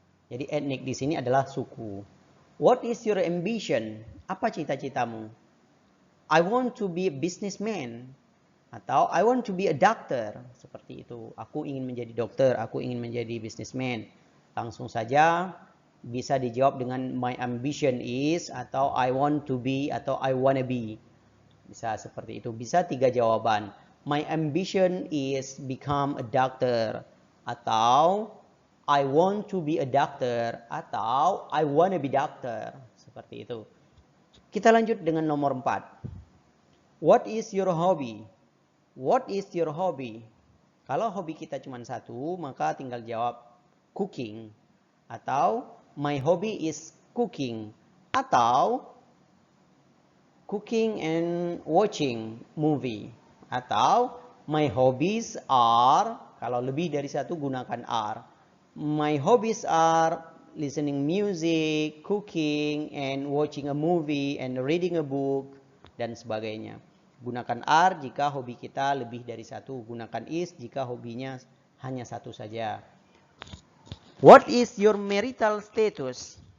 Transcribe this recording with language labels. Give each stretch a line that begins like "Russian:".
Indonesian: Jadi etnik di sini adalah suku.
English: What is your ambition?
Indonesian: Apa cita-citamu?
English: I want to be a businessman. Atau I want to be a doctor.
Indonesian: Seperti itu. Aku ingin menjadi dokter. Aku ingin menjadi businessman. Langsung saja bisa dijawab dengan
English: my ambition is. Atau I want to be. Atau I wanna be.
Indonesian: Bisa seperti itu. Bisa 3 jawaban.
English: My ambition is become a doctor. Atau I want to be a doctor. Atau I wanna be doctor.
Indonesian: Seperti itu. Kita lanjut dengan nomor 4.
English: What is your hobby? What is your hobby?
Indonesian: Kalau hobi kita cuma satu, maka tinggal jawab cooking.
English: Atau my hobby is cooking. Atau cooking and watching movie.
Indonesian: Atau
English: my hobbies are,
Indonesian: kalau lebih dari satu gunakan are.
English: My hobbies are listening music, cooking, and watching a movie, and reading a book,
Indonesian: dan sebagainya. Gunakan are jika hobi kita lebih dari satu. Gunakan is jika hobinya hanya satu saja.
English: What is your marital status?